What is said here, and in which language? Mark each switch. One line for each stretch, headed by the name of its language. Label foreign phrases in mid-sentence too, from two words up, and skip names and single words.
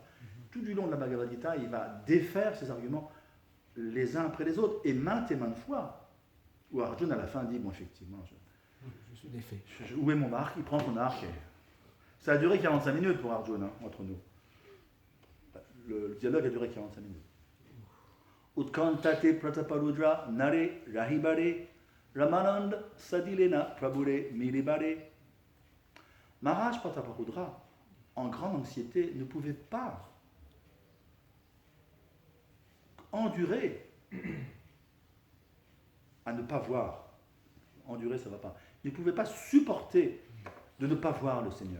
French: Tout du long de la Bhagavad Gita, il va défaire ses arguments les uns après les autres, et maintes fois, où Arjuna à la fin dit, bon effectivement, Je suis défait. Où est mon arc? Il prend son arc. Ça a duré 45 minutes pour Arjuna, hein, entre nous. Le dialogue a duré 45 minutes.
Bangla: উৎকণ্ঠিতে প্রতাপরুদ্র নারে রহিবারে রামানন্দ সাধিলেন প্রভুরে মিলিবারে.
French: Maharaj Prataparudra, en grande anxiété, ne pouvait pas endurer à ne pas voir. Endurer, ça ne va pas. Il ne pouvait pas supporter de ne pas voir le Seigneur.